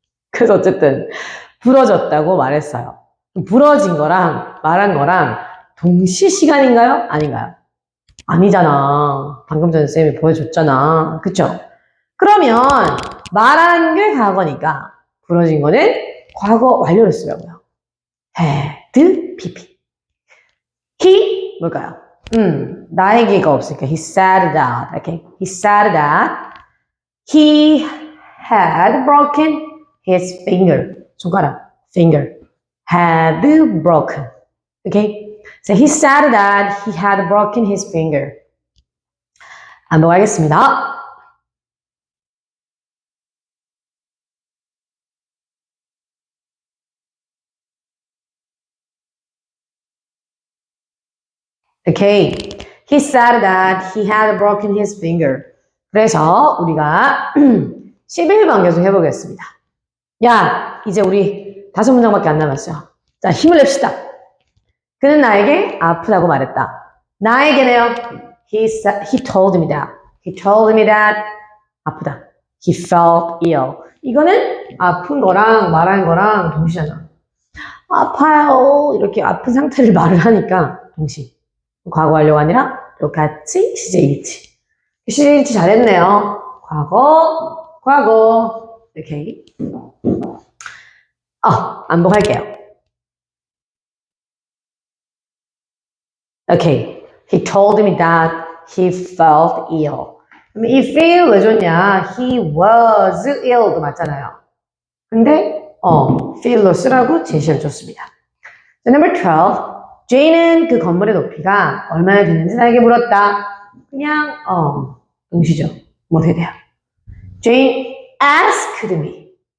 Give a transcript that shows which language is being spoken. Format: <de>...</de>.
<ko>그래서 어쨌든, 부러졌다고 말했어요. 부러진 거랑 말한 거랑 동시 시간인가요? 아닌가요? 아니잖아. 방금 전에 쌤이 보여줬잖아. 그쵸? 그러면 말한 게 과거니까 부러진 거는 과거 완료를 쓰려고요. had, pp. he 뭘까요? 나에게가 없으니까</ko> <en>he said that. Okay? He said that he had broken his finger.</en> <ko>손가락.</ko> <en>finger. had broken. Okay? So he said that he had broken his finger.</en> <ko>넘어가겠습니다.</ko> <en>Okay. He said that he had broken his finger.</en> <ko>그래서 우리가 11번 계속 해보겠습니다. 야, 이제 우리 5문장밖에 안 남았어요. 자, 힘을 냅시다. 그는 나에게 아프다고 말했다. 나에게네요.</ko> <en>He told me that. He told me that.</en> <ko>아프다.</ko> <en>He felt ill.</en> <ko>이거는 아픈 거랑 말한 거랑 동시잖아. 아파요. 이렇게 아픈 상태를 말을 하니까 동시. 과거 완료가 아니라 똑같이 시제1치. 시제1치 잘했네요. 과거. 오케이. 반복할게요. 오케이.</ko> <en>He told me that he felt ill.</en> <ko>그럼 이 feel 왜 줬냐? He was ill도 맞잖아요. 근데 feel로 쓰라고 제시를 줬습니다.</ko> <en>자, number 12.</en> <ko>Jane은 그 건물의 높이가 얼마나 되는지 나에게 물었다. 그냥 동시죠. 뭐 어떻게 돼요?</ko> <en>Jane asked me.</en>